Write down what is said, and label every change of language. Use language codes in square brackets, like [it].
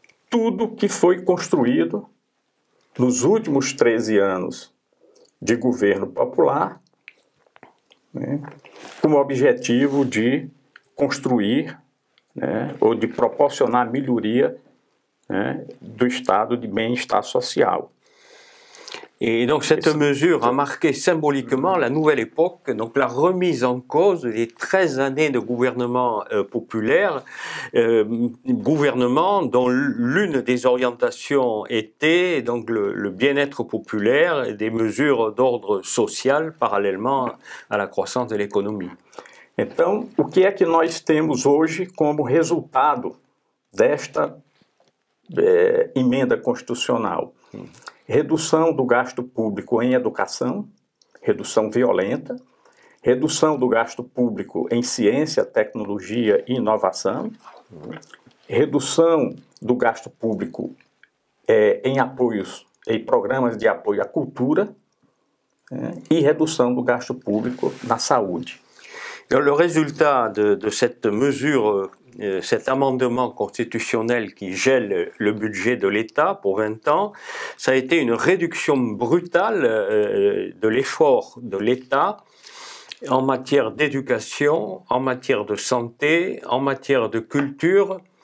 [pt] tudo que foi construído nos últimos 13 anos de governo popular, com o objetivo de construir ou de proporcionar melhoria do estado de bem-estar social. [fr] Et donc cette mesure a marqué symboliquement la nouvelle époque, donc la remise en cause des 13 années de gouvernement populaire, gouvernement dont l'une des orientations était donc le bien-être populaire et des mesures d'ordre social parallèlement à la croissance de l'économie. [pt] Então, o que é que nós temos hoje como resultado desta emenda constitucional? Redução do gasto público em educação, redução violenta, redução do gasto público em ciência, tecnologia e inovação, redução do gasto público em programas de apoio à cultura e redução do gasto público na saúde. [fr] Le résultat de cette mesure, cet amendement constitutionnel qui gèle le budget de l'État pour 20 ans, ça a été une réduction brutale de l'effort de l'État en matière d'éducation, en matière de santé, en matière de culture.